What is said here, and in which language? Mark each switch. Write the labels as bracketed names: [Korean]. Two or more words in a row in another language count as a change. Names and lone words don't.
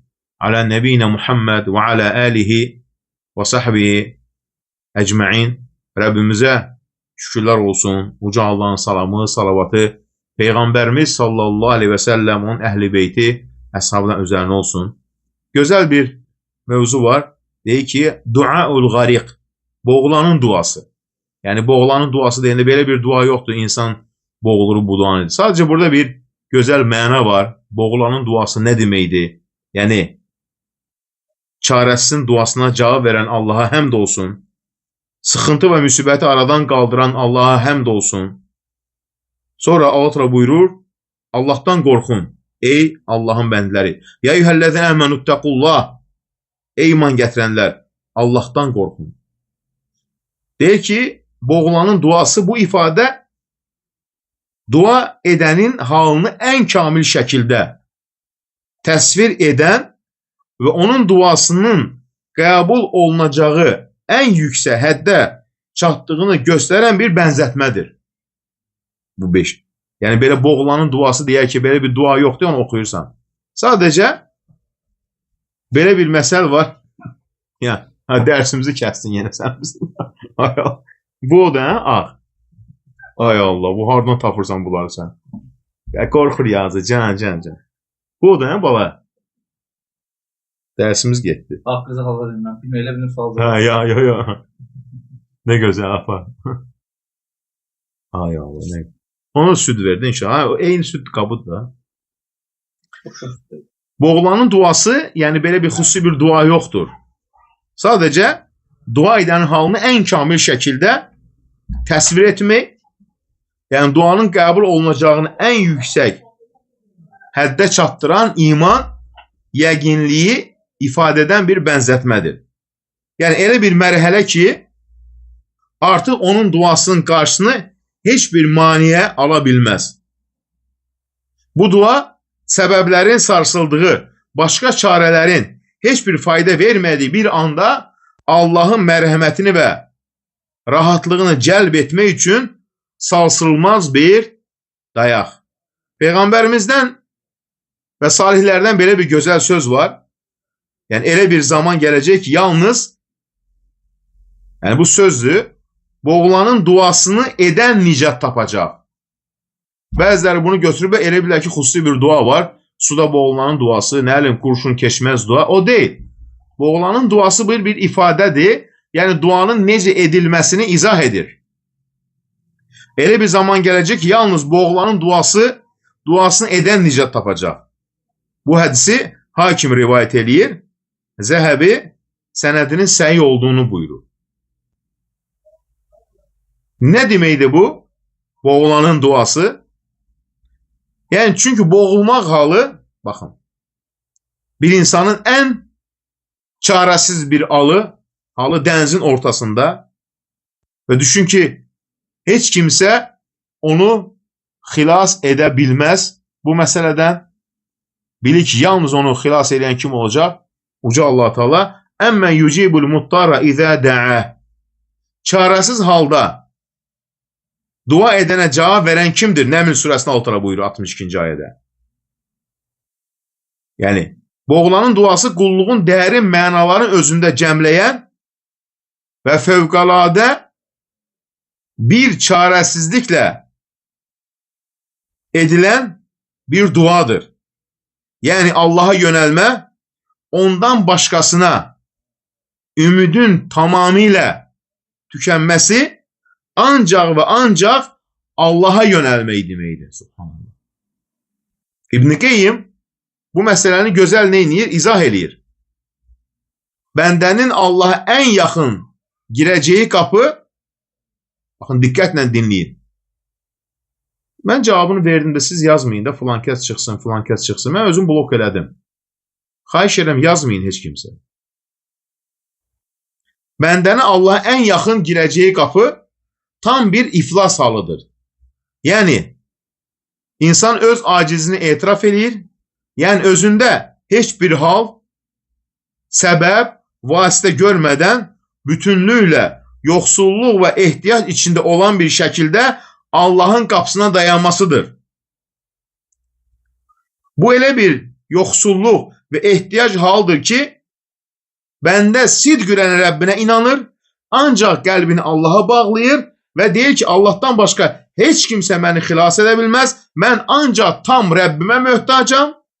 [Arabic] على نبينا محمد وعلى آله وصحبه أجمعين. [Azerbaijani] Rabbimize şükürler olsun. Uca Allah'ın salamı, salavatı Peygamberimiz [Arabic] صلى الله عليه وسلم, [Azerbaijani] onun ehli beyti, əshabından üzerine olsun. [Turkish] Güzel bir mevzu var. [Azerbaijani] Deyir ki, [Arabic] دعاء الغريق. [Azerbaijani] Boğulanın duası. Yani boğulanın duası deyəndə belə bir dua yoktur. İnsan boğulur bu duanı. Sadəcə burada bir güzel məna var. Boğulanın duası ne deməkdir? Yani çarəsizin duasına cavab veren Allah'a həmd olsun. Sıxıntı ve müsibəti aradan qaldıran Allah'a həmd olsun. Sonra Allah buyurur, Allah'tan qorxun. Ey Allah'ın bəndləri. [Arabic] يا أيها الذين آمنوا اتقوا الله. [Azerbaijani] Ey iman gətirənlər, Allah'tan qorxun. Deyir ki, boğulanın duası, bu ifade dua edenin halını en kamil şekilde təsvir eden ve onun duasının qəbul olunacağı en yüksek həddə çatdığını gösteren bir bənzətmədir. Bu 5. Yani böyle boğulanın duası deyək ki, böyle bir dua yoxdur, onu oxuyursan. Sadece böyle bir məsəl var. Ya, dersimizi kəstin yenə sən bizim. Bu o da, ağ. Ay Allah, bu hardan tapırsan bunları sən? Qorxur yazı, can. Bu o da, bala. Dersimiz getdi. Haqqınızı halal edin, mən bilmə, elə bir sual var. Ya. Ne gözəl, apa. Ay Allah, ne. Ona süd verdin inşallah. O eyni süd qabıdır da. [Turkish] Boğulanın duası, yani böyle bir xüsusi bir dua yoktur. [Azerbaijani] Sadece dua edenin halını en kamil şekilde təsvir etmek, yani duanın qəbul olunacağını en yüksek həddə çatdıran iman, yəqinliyi ifade eden bir bənzətmədir. [Turkish] Yani elə bir mərhələ ki, artık onun duasının karşısını hiçbir maniye alabilmez. [Azerbaijani] Bu dua, səbəblərin sarsıldığı, başka çarələrin hiçbir fayda vermediği bir anda Allah'ın mərhəmətini ve rahatlığını cəlb etmək üçün sarsılmaz bir dayaq. [Turkish] Peygamberimizden ve salihlerden böyle bir güzel söz var. [Azerbaijani] Yani elə bir zaman gelecek ki, yalnız, yani bu sözü, boğulanın duasını eden nicat tapacaq. Bəziləri bunu götürüb elə bilər ki, xüsusi bir dua var. [Turkish] Suda boğulanın duası, ne bileyim, kurşun keçməz dua. O değil. Boğulanın duası bir ifadedir. Yani duanın necə edilmesini izah edir. [Azerbaijani] Elə bir zaman gelecek ki, yalnız boğulanın duasını eden nicat tapacaq. Bu hədisi hakim rivayet eləyir. Zəhəbi sənədinin səhih olduğunu buyurur. Ne deməkdir bu? Boğulanın duası. [Turkish] Yani çünkü boğulmak halı, bakın, bir insanın en çaresiz bir halı denizin ortasında ve düşün ki hiç kimse onu xilas edebilmez. Bu meseleden bil ki yalnız onu xilas eden kim olacak? Uca Allah Teala [Arabic] أمن يجيب المضطر إذا دعا. [Turkish] Çaresiz halda dua edene cevap veren kimdir? Neml suresinde altına buyuruyor 62. [Azerbaijani] ayette. Yani boğulanın duası qulluğun dərin mənaların özündə cəmləyən və fövqəladə bir çarəsizliklə edilen bir duadır. [Turkish] Yani Allah'a yönelme, ondan başkasına ümidin tamamıyla tükenmesi ancak ve ancak Allah'a yönelmeyi deməkdir. Subhanallah. [Azerbaijani] İbn-i Qeyyim bu meseleni güzel neyniyir? İzah eləyir. [Turkish] Bəndənin Allah'a en yakın gireceği kapı, bakın dikkatle dinleyin. [Azerbaijani] Ben cevabını verdim de siz yazmayın da filan kəs çıxsın, filan kəs çıxsın. Ben özüm blok elədim. Xahiş edirəm, yazmayın heç kimse. [Turkish] Bəndənin Allah'a en yakın gireceği kapı tam bir iflas halıdır. [Azerbaijani] Yani insan öz acizini etiraf edir. [Turkish] Yani özünde hiçbir hal, sebep, vasıta görmeden bütünlüğüyle yoksulluk ve ihtiyaç içinde olan bir şekilde Allahın qapısına dayanmasıdır. [Azerbaijani] Bu elə bir yoxsulluq və ehtiyac halıdır ki, bəndə sidq ürən Rəbbinə inanır, ancaq qəlbini Allaha bağlayır və deyir ki, Allahdan başqa heç kimsə məni xilas edə bilməz, mən ancaq tam Rəbbimə möhtacam.